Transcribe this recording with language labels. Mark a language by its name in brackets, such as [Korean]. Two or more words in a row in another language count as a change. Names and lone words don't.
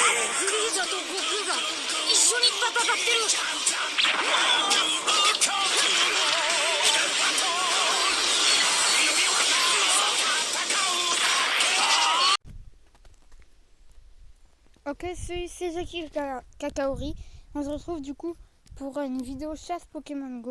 [Japanese] フリーザと悟空が一緒に戦ってる。 [French] Ok, c'est Jackie Kakaori. On se retrouve du coup pour une vidéo chasse Pokémon Go.